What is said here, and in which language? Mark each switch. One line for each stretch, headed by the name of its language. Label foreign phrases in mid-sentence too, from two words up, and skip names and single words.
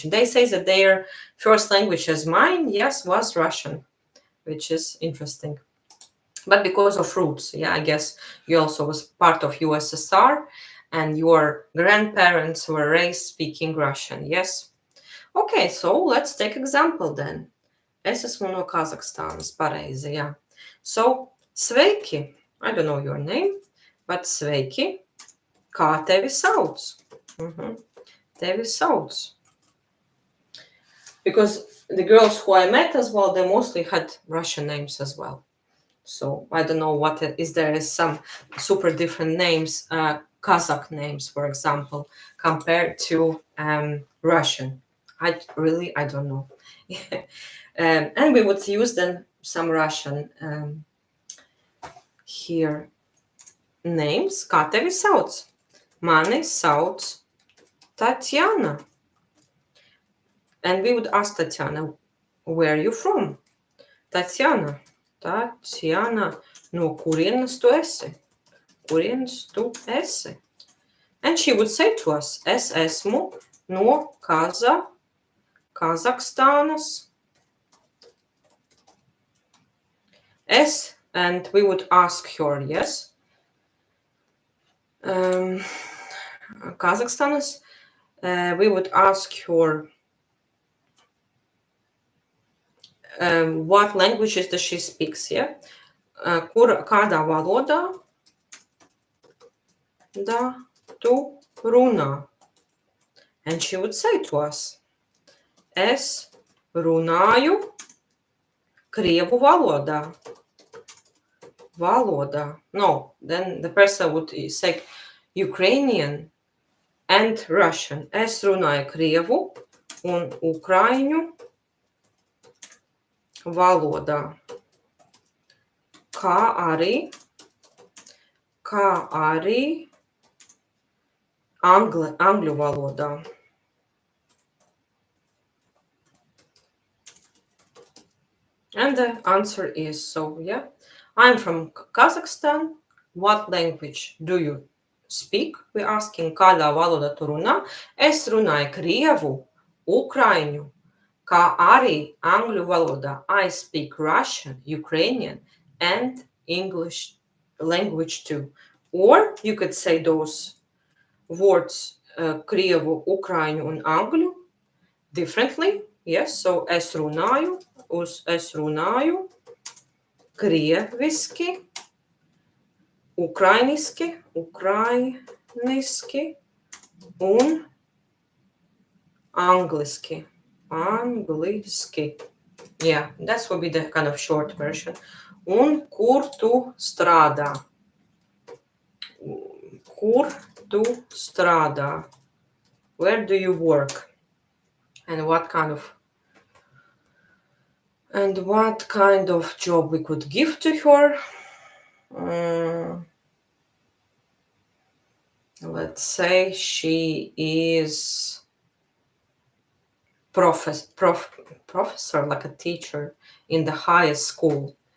English: They say that their first language as mine, yes, was Russian, which is interesting. But because of roots, yeah, I guess you also was part of USSR and your grandparents were raised speaking Russian, yes? Okay, so let's take example then.
Latvian: Es esmu no Kazakhstānas, pareizi, jā.
English: So, sveiki, I don't know your name, but sveiki,
Latvian: kā tevi sauc? Tevi sauc.
English: Because the girls who I met as well, they mostly had Russian names as well. So I don't know what is there some super different names, Kazakh names, for example, compared to Russian. I don't know. And we would use then some Russian here names.
Latvian: Kā tevi sauc? Mani sauc Tatiana.
English: And we would ask Tatiana, where are you from? Tatiana,
Latvian: no kurienes tu esi? Kurienes tu esi?
English: And she would say to us,
Latvian: es esmu no Kazakhstānas. Es,
English: and we would ask her, yes. Kazakhstānas, we would ask her what languages does she speaks, yeah?
Latvian: Kādā valodā da tu runā?
English: And she would say to us,
Latvian: es runāju Krievu valodā.
English: No, then the person would say Ukrainian and Russian.
Latvian: Es runāju Krievu un Ukraiņu valodā. Kā arī angļu valodā.
English: And the answer is, so yeah, I'm from Kazakhstan. What language do you speak? We're asking,
Latvian: kādā valodā tu runā? Es runāju Krievu, Ukraiņu, kā arī angļu valodā.
English: I speak Russian, Ukrainian, and English language too. Or you could say those words,
Latvian: Krievu, Ukraiņu, un angļu differently.
English: Yes, so
Latvian: es runāju krieviski, ukrainiski un angliski.
English: Yeah, that would be the kind of short version.
Latvian: Un kur tu strādā? Kur tu strādā?
English: Where do you work? And what kind of job we could give to her? Let's say she is professor, like a teacher in the highest school.